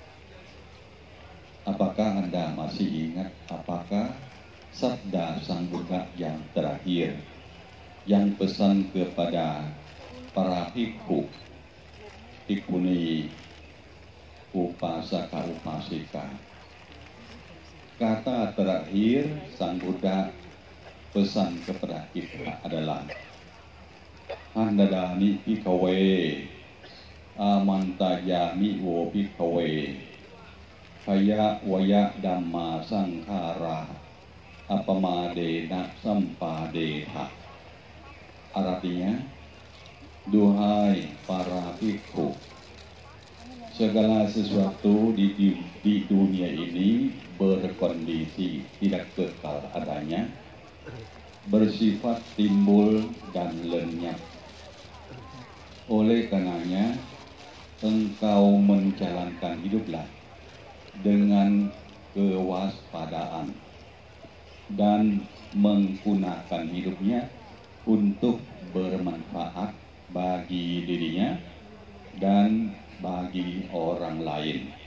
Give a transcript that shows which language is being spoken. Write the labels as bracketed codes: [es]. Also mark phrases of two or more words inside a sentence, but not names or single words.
[id] Apakah Anda masih ingat apakah sabda Sang Buddha yang terakhir yang pesan kepada para bhikkhu, bhikkhuni, upasaka, upasika? Kata terakhir Sang Buddha pesan kepada kita adalah [pi] Handadani bhikkhave, amantayami wo bhikkhave, kaya waya dhamma sangkhara, apamadena sampadetha. [id] Artinya, duhai para bhikkhu, segala sesuatu di dunia ini berkondisi, tidak kekal adanya. bersifat timbul dan lenyap. Oleh karenanya, engkau menjalankan hiduplah dengan kewaspadaan dan menggunakan hidupnya untuk bermanfaat bagi dirinya dan bagi orang lain.